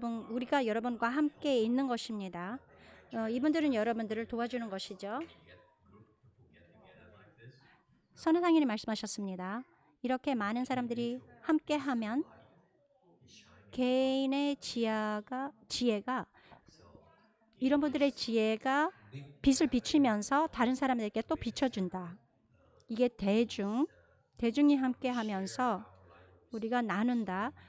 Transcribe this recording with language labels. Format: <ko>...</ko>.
<ko>우리가 여러분과 함께 있는 것입니다. 이분들은 여러분들을 도와주는 것이죠.</ko> <en>Get group of people get together like this.</en> <ko>선회상인이 말씀하셨습니다. 이렇게 많은 사람들이 함께하면 개인의 지혜가 이런 분들의 지혜가 빛을 비추면서 다른 사람에게 또 비춰준다. 이게 대중이 함께하면서 우리가 나눈다.</ko>